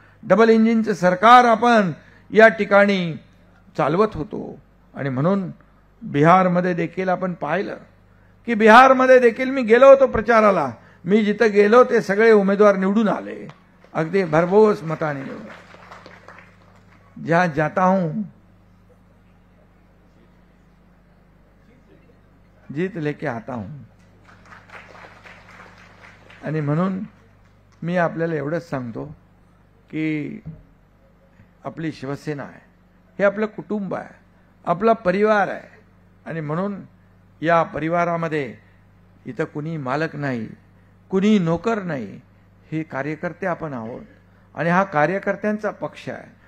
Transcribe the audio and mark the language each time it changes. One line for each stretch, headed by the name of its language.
Marathi: Double इंजिनचं सरकार आपण या ठिकाणी चालवत होतो. आणि म्हणून बिहारमध्ये देखील आपण पाहिलं की बिहारमध्ये देखील मी गेलो होतो प्रचाराला. मी जिथं गेलो ते सगळे उमेदवार निवडून आले, अगदी भरघोस मताने निवडून.
Hindi: जहां जाता हूं जीत लेके आता हूं.
Marathi: आणि म्हणून मी आपल्याला एवढंच सांगतो की आपली शिवसेना आहे, हे आपलं कुटुंब आहे, आपला परिवार आहे. आणि म्हणून या परिवारामध्ये इथं कुणी मालक नाही, कुणी नोकर नाही, हे कार्यकर्ते आपण आहोत आणि हा कार्यकर्त्यांचा पक्ष आहे.